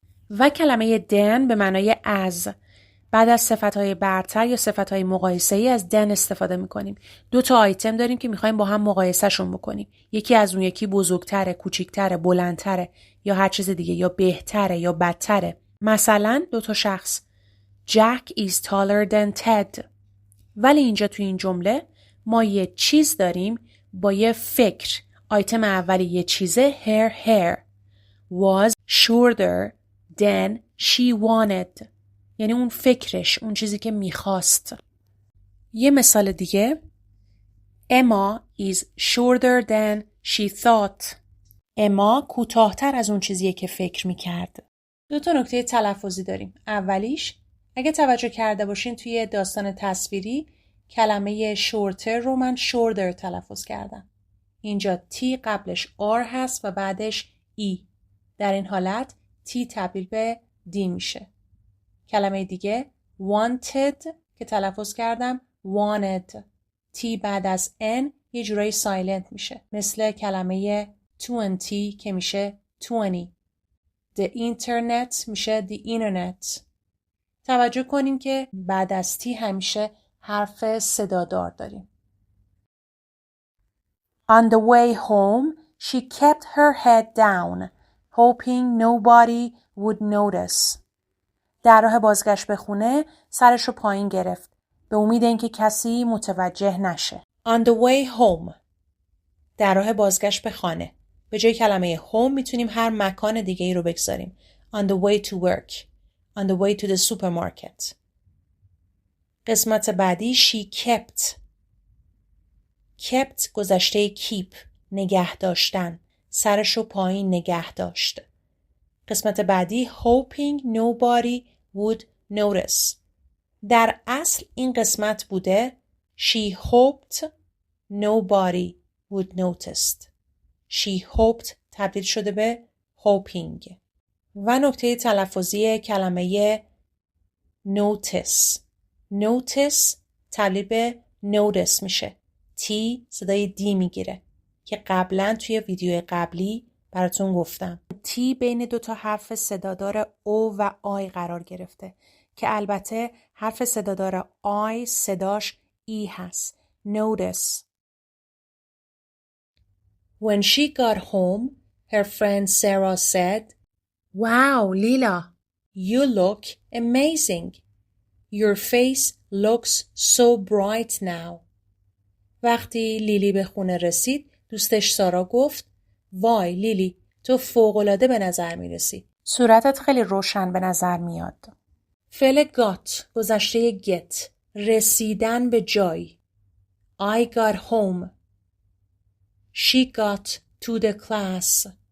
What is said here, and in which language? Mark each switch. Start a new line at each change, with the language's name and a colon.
Persian: و کلمه than به معنای از. بعد از صفتهای برتر یا صفتهای مقایسه‌ای از than استفاده می‌کنیم. دو تا آیتم داریم که می‌خوایم با هم مقایسه‌شون بکنیم. یکی از اون یکی بزرگتره، کوچیک‌تره، بلندتره یا هر چیز دیگه یا بهتره یا بدتره. مثلا دو تا شخص
English: Jack is taller than Ted.
Persian: ولی اینجا تو این جمله ما یه چیز داریم با یه فکر. آیتم اولی یه چیزه
English: her hair was shorter than she wanted.
Persian: یعنی اون فکرش، اون چیزی که میخواست. یه مثال دیگه
English: Emma is shorter than she thought.
Persian: اما کوتاه‌تر از اون چیزیه که فکر میکرد. دو تا نکته تلفظی داریم. اولیش اگه توجه کرده باشین توی داستان تصویری کلمه shorter رو من shorter تلفظ کردم. اینجا T قبلش R هست و بعدش E. در این حالت T تبدیل به D میشه. کلمه دیگه wanted که تلفظ کردم wanted. T بعد از N یه جورایی سایلنت میشه. مثل کلمه 20 که میشه 20.
English: The internet میشه the internet.
Persian: توجه کنیم که بعد از تی همیشه حرف صدادار داریم.
English: On the way home, she kept her head down, hoping nobody would notice.
Persian: در راه بازگشت به خونه سرش رو پایین گرفت به امید اینکه کسی متوجه نشه. On the way home. در راه بازگشت به خانه. به جای کلمه home میتونیم هر مکان دیگه ای رو بگذاریم.
English: On the way to work. On the way to the supermarket.
Persian: قسمت بعدی
English: she kept. kept گذشته keep.
Persian: نگه داشتن. سرش رو پایین نگه داشت. قسمت بعدی
English: hoping nobody would notice.
Persian: در اصل این قسمت بوده
English: she hoped nobody would notice. She hoped
Persian: تبدیل شده به
English: hoping.
Persian: و نکته تلفظی کلمه notice. notice تبدیل به notice میشه. T صدای دی میگیره که قبلا توی ویدیو قبلی براتون گفتم. T بین دوتا حرف صدادار او و آی قرار گرفته که البته حرف صدادار آی صداش ای هست.
English: Notice. When she got home, her friend Sarah said, Wow, Lila, you look amazing. Your face looks so bright now.
Persian: وقتی لیلی به خونه رسید، دوستش سارا گفت وای لیلی، تو فوق‌العاده به نظر میرسی. صورتت خیلی روشن به نظر میاد. فعل got گذشته get رسیدن به جای.
English: I got home. She got to the class.